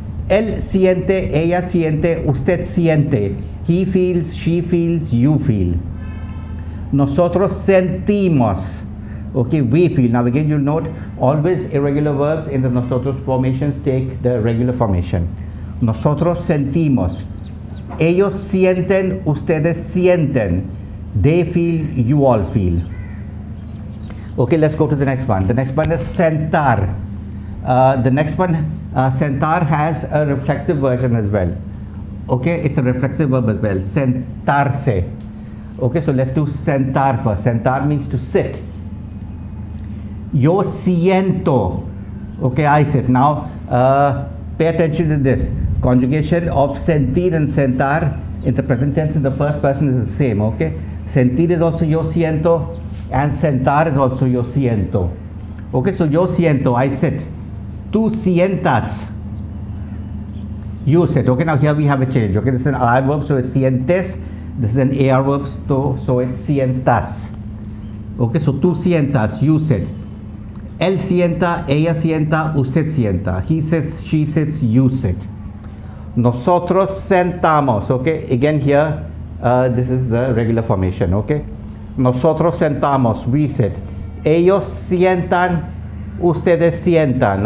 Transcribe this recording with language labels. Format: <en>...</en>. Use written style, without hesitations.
<es>Él siente, ella siente, usted siente.</es> <en>He feels, she feels, you feel.</en> <es>Nosotros sentimos.</es> <en>Okay, we feel. Now again, you'll note always irregular verbs in the nosotros formations take the regular formation.</en> <es>Nosotros sentimos. Ellos sienten, ustedes sienten.</es> <en>They feel, you all feel. Okay, let's go to the next one. The next one is sentar. The next one, sentar, has a reflexive version as well. Okay, it's a reflexive verb as well. Sentarse. Okay, so let's do sentar first. Sentar means to sit.</en> <es>Yo siento.</es> <en>Okay, I sit. Now, pay attention to this. Conjugation of sentir and sentar in the present tense in the first person is the same. Okay, sentir is also yo siento, and sentar is also yo siento. Okay, so</en> <es>yo siento,</es> <en>I sit.</en> <es>Tú sientas,</es> <en>you sit. Okay, now here we have a change. Okay, this is an R verb, so it's sientes. This is an AR verb, so it's sientas. Okay, so</en> <es>tú sientas,</es> <en>you sit.</en> <es>Él sienta, ella sienta, usted sienta.</es> <en>He sits, she sits, you sit.</en> <es>Nosotros sentamos.</es> <en>Okay, again here, this is the regular formation. Okay,</en> <es>nosotros sentamos,</es> <en>we sit.</en> <es>Ellos sientan, ustedes sientan.</es>